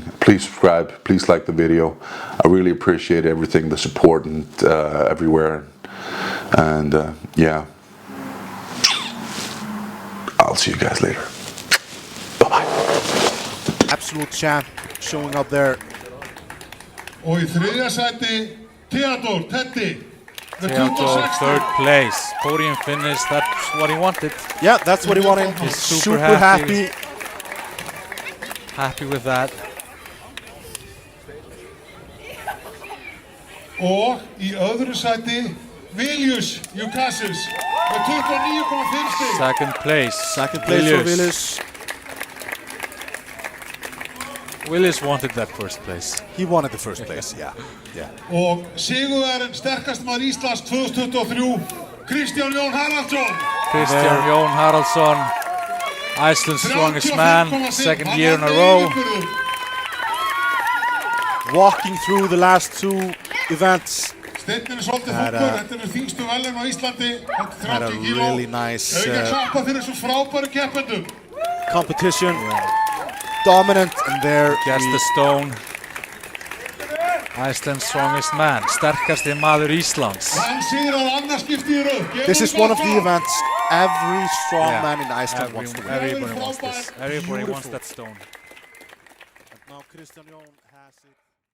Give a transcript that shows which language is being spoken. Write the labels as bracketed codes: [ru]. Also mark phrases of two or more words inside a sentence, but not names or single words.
[en] Please subscribe. Please like the video. I really appreciate everything, the support, and everywhere. And yeah, I'll see you guys later. Bye-bye. Absolute champ showing up there. [is] Og í þriðja sæti, Theodor, Teddy. Með Theodor, 26. [en] third place. Podium finish, that's what he wanted. Yeah, that's what he wanted. He's super Super happy. happy. Happy with that. [is] Og í öðru sæti, Viljus Jukasis. Með 29,5 stig. [en] Second place. Second place for Viljus. Willis wanted that first place. He wanted the first place, yeah. [is] Og sigurverðin sterkast maður Íslands 2023, Kristján Jón Haraldsson. [en] Kristján Jón Haraldsson, Iceland's Strongest Man, second year in a row. Walking through the last two events. [is] Steinninn svolítið þungur, þetta þyngstu verðlaun á Íslandi, [en] Had a [is] 30 kíló. [en] really nice [is] Hefur ekki að klappa fyrir þessum frábæru keppendum. [en] competition. Dominant, and there Gets the stone. Iceland's Strongest Man, [is] sterkasti maður Íslands. Hann sigrar annað skipti í röð. [en] This is one of the events every strongman in Iceland wants to win. Everybody wants this. Everybody wants that stone. And now Kristján Jón has it.